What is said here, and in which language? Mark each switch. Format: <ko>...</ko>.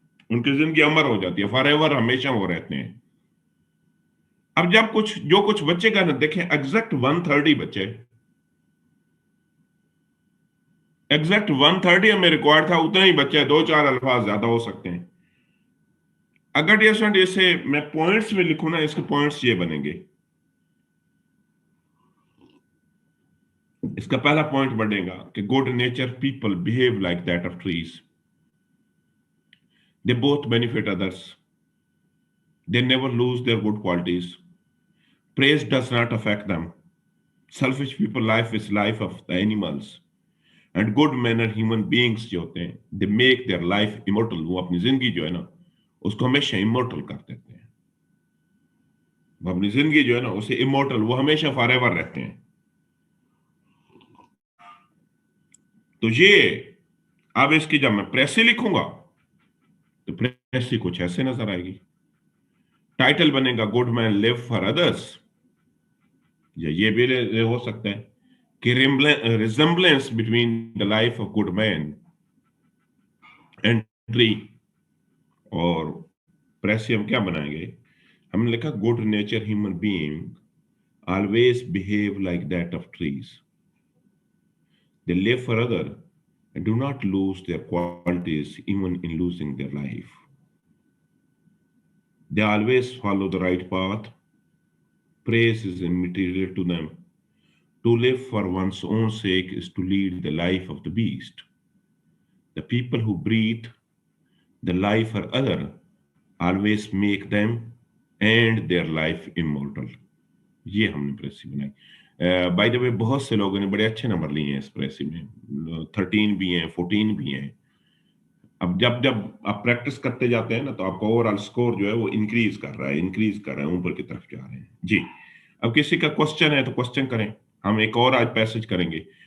<ur>ان کی زندگی امر ہو جاتی ہے, فار ایور, ہمیشہ وہ رہتے ہیں. اب جب جو کچھ بچے کا نا, دیکھیں ایگزیکٹ 130 بچے, ایگزیکٹ 130 ہمیں ریکوائرڈ تھا, اتنا ہی بچے, 2-4 الفاظ زیادہ ہو سکتے ہیں. اگر اسے میں پوائنٹس میں لکھوں نا, اس کے پوائنٹس یہ بنیں گے. اس کا پہلا پوائنٹ بنے گا کہ</ur> <en>Good nature people behave like that of trees. They both benefit others. They never lose their good qualities. Praise does not affect them. Selfish people life is life of the animals. And good men are human beings</en> <ur>جو ہوتے ہیں,</ur> <en>they make their life immortal.</en> <ur>وہ اپنی زندگی جو ہے نا اس کو ہمیشہ immortal کر دیتے ہیں. وہ اپنی زندگی جو ہے نا اسے immortal, وہ ہمیشہ forever رہتے ہیں. تو یہ اب اس کی جب میں پریسی لکھوں گا تو پریسی کچھ ایسے نظر آئے گی. ٹائٹل بنے گا</ur> <en>good men live for others,</en> <ur>یا یہ بھی ہو سکتا ہے کہ</ur> <en>Resemblance between the life of good men and tree.</en> <ur>اور پریسی ہم کیا بنائیں گے؟ ہم نے لکھا</ur> <en>Good nature human being always behave like that of trees. They live for others and do not lose their qualities even in losing their life. They always follow the right path. Praise is immaterial to them. To live for one's own sake is to lead the life of the beast. The people who breathe the life for other always make them and their life immortal.</en> <ur>یہ ہم نے precis بنائی. By the وے بہت سے لوگوں نے بڑے اچھے نمبر لیے ہیں اس پریسی میں, 13 بھی ہیں, 14 بھی ہیں. اب جب آپ پریکٹس کرتے جاتے ہیں نا تو آپ کا اوور آل اسکور جو ہے وہ انکریز کر رہا ہے, اوپر کی طرف جا رہے ہیں. جی اب کسی کا کوشچن ہے تو کوشچن کریں, ہم ایک اور آج پیسج کریں گے.</ur>